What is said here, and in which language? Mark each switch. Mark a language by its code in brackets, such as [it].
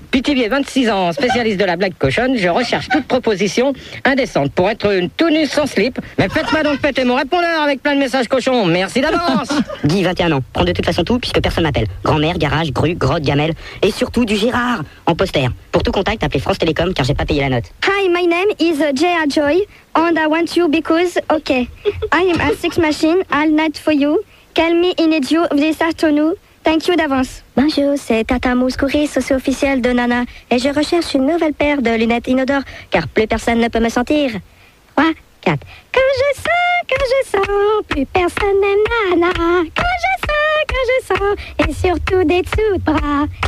[fr] Pithivier, 26 ans, spécialiste de la blague cochonne, je recherche toute proposition indécente pour être une tout nue sans slip. Mais faites-moi donc péter mon répondeur avec plein de messages cochons, merci d'avance. Guy, 21 ans, prends de toute façon tout puisque personne m'appelle. Grand-mère, garage, grue, grotte, gamelle et surtout du Gérard en poster. Pour tout contact, appelez France Télécom car j'ai pas payé la note. [en] Hi, my name is J.R. Joy and I want you because, ok. I am a sex machine all night for you. Call me in a duo this afternoon. Thank you [fr] d'avance. Bonjour, c'est Tata Mouskouri, socio officiel de Nana. Et je recherche une nouvelle paire de lunettes inodores, car plus personne ne peut me sentir. 3, 4. Quand je sens, plus personne n'aime Nana. Quand je sens, et surtout des dessous de bras.